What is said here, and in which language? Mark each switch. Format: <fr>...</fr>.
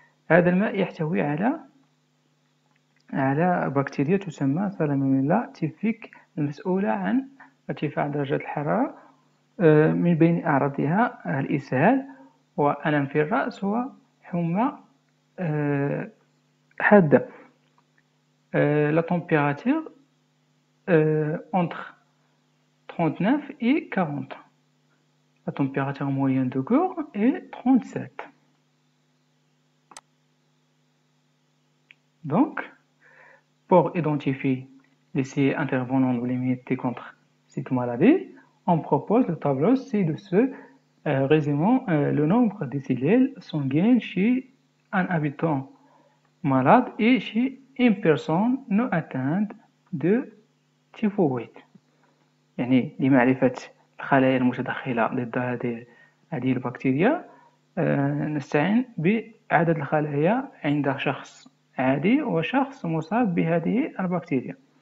<ar>هذا الماء يحتوي على بكتيريا تسمى سالمونيلا تيفيك المسؤولة عن ارتفاع درجة الحرارة. من بين أعراضها الإسهال وألم في الرأس وحمى حادة.</ar> <fr>La température entre 39 et 40. La température moyenne de corps est 37. Donc, pour identifier les cellules intervenant dans l'immunité contre cette maladie, on propose le tableau ci-dessous résumant le nombre de cellules sanguines chez un habitant malade et chez une personne non atteinte de typhoïde.</fr> <ar>يعني لمعرفة الخلايا المتدخلة ضد هذه البكتيريا نستعين بعدد الخلايا عند شخص عادي وشخص مصاب بهذه البكتيريا.</ar>